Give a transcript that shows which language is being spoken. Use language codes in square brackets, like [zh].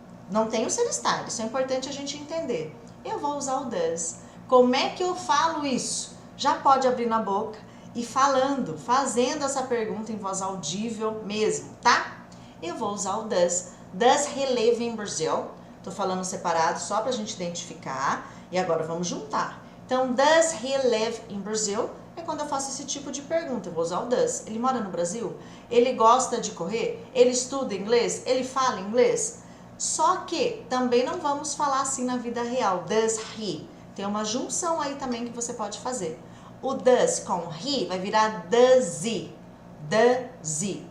[pt] Não tem o ser estar, isso é importante a gente entender. Eu vou usar o does. Como é que eu falo isso? Já pode abrir na boca e falando, fazendo essa pergunta em voz audível mesmo, tá? Eu vou usar o does. [en] Does he live in Brazil? [pt] Tô falando separado só pra gente identificar. E agora vamos juntar. [en] Então, does he live in Brazil? [pt] É quando eu faço esse tipo de pergunta. Eu vou usar o does. Ele mora no Brasil? Ele gosta de correr? Ele estuda inglês? Ele fala inglês? Só que também não vamos falar assim na vida real. Does he? Tem uma junção aí também que você pode fazer. O does com he vai virar does he. Does he.